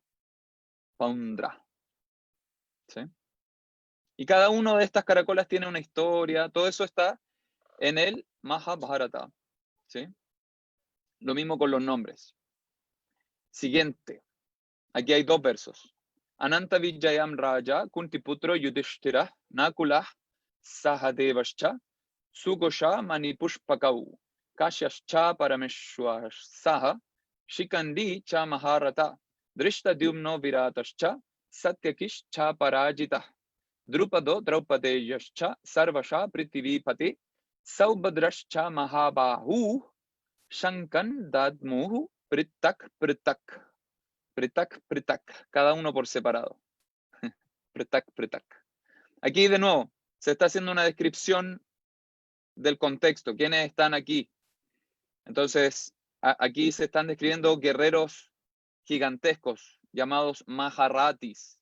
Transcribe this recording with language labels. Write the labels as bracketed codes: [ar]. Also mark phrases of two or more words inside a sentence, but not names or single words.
[es] Paundra. ¿Sí? Y cada una de estas caracolas tiene una historia, todo eso está en el Mahabharata. ¿Sí? Lo mismo con los nombres. Siguiente. Aquí hay 2 versos. [sa] अनन्त विजयं राजा कुन्तीपुत्रो युधिष्ठिरः नकुलः सहदेवश्च सुघोष मणिपुष्पकौ काश्यश्च परमेष्वासः शिखण्डी च महारथः धृष्टद्युम्नो विराटश्च सात्यकिश् च अपराजितः द्रुपदो द्रौपदेयाश्च सर्वशः पृथिवीपते सौभद्रश्च महाबाहुः शङ्खान् दध्मुः पृथक् पृथक्. पृथक्, पृथक्, [es] cada uno por separado. [sa] पृथक्, पृथक्. [es] Aquí de nuevo se está haciendo una descripción del contexto, quiénes están aquí. Entonces, aquí se están describiendo guerreros gigantescos llamados Maharatis.